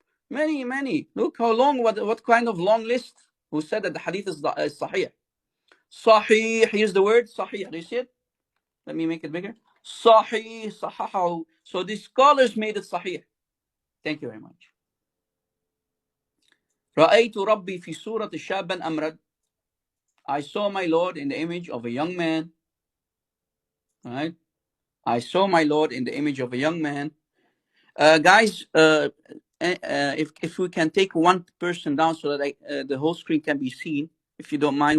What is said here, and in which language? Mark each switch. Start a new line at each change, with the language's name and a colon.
English: Many. Look how long, what kind of long list who said that the hadith is sahih. Sahih, here's the word sahih. Do you see it? Let me make it bigger. Sahih, sahahahu. So the scholars made it sahih. Thank you very much.
Arabic: رأيت ربي في سورة شابا أمرد.
English: I saw my Lord in the image of a young man. Right? I saw my Lord in the image of a young man. Guys, if we can take one person down so that the whole screen can be seen, if you don't mind.